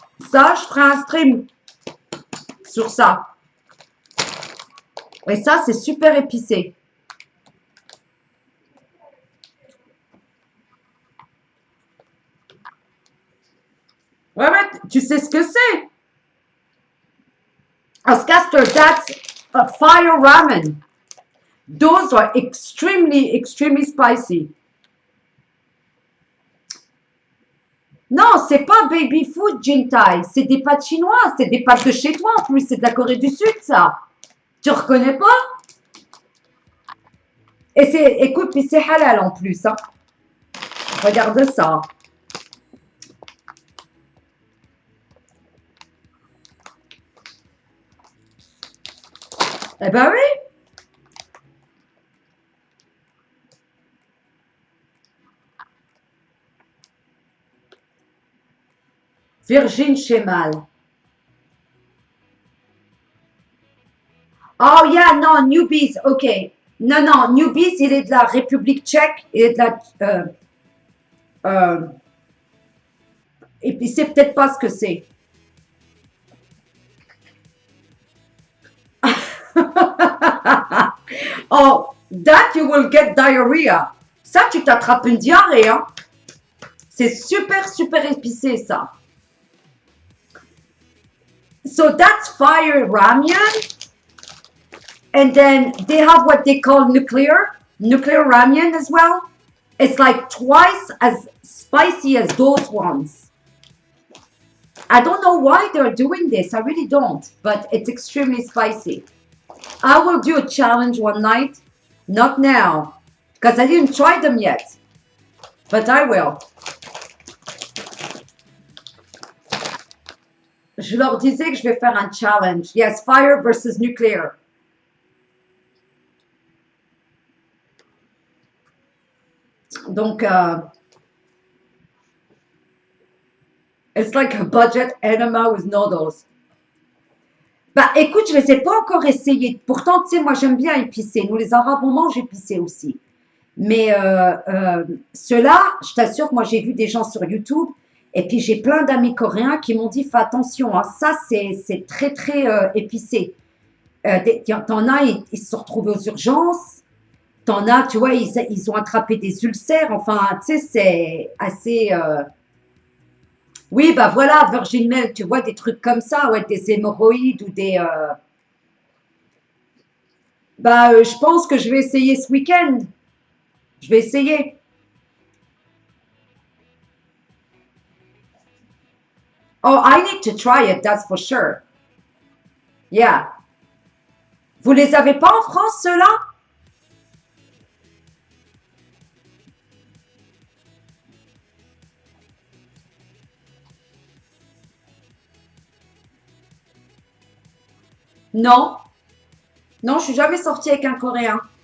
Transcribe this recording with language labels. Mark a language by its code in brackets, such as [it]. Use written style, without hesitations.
[fr] Ça, je ferai un stream sur ça. Et ça, c'est super épicé. Ouais, ouais, tu sais ce que c'est? [en] Oscaster, that's a fire ramen. Those are extremely, extremely spicy. [fr] Non, c'est pas baby food, Jintai. C'est des pâtes chinoises. C'est des pâtes de chez toi en plus. C'est de la Corée du Sud, ça. Tu reconnais pas? Et c'est, écoute, puis c'est halal en plus. Hein. Regarde ça. Eh ben oui. Virgin Chemal. [en] Oh yeah, non, Newbies, ok. [fr] Non, non, Newbies, il est de la République tchèque, il est de la... et puis c'est peut-être pas ce que c'est. [en] Oh, that you will get diarrhea. [fr] Ça, tu t'attrapes une diarrhée, hein. C'est super, super épicé, ça. [en] So that's fire ramyun. And then they have what they call nuclear ramyun as well. It's like twice as spicy as those ones. I don't know why they're doing this. I really don't. But it's extremely spicy. I will do a challenge one night. Not now. Because I didn't try them yet. But I will. [fr] Je leur disais que je vais faire un challenge. [en] Yes, fire versus nuclear. Donc, it's like a budget enema with noodles. [fr] Bah, écoute, je les ai pas encore essayés. Pourtant, tu sais, moi, j'aime bien épicé. Nous, les Arabes, on mange épicé aussi. Mais ceux-là, je t'assure que moi, j'ai vu des gens sur YouTube. Et puis, j'ai plein d'amis coréens qui m'ont dit, fais attention, hein, ça, c'est très, très épicé. T'en as, ils se sont retrouvés aux urgences. T'en as, tu vois, ils ont attrapé des ulcères. Enfin, tu sais, c'est assez... Oui, bah voilà, Virgin Milk, tu vois, des trucs comme ça, ouais, des hémorroïdes ou des... je pense que je vais essayer ce week-end. Je vais essayer. [en] Oh, I need to try it, that's for sure. Yeah. [fr] Vous les avez pas en France, ceux-là? Non. Non, je suis jamais sortie avec un Coréen.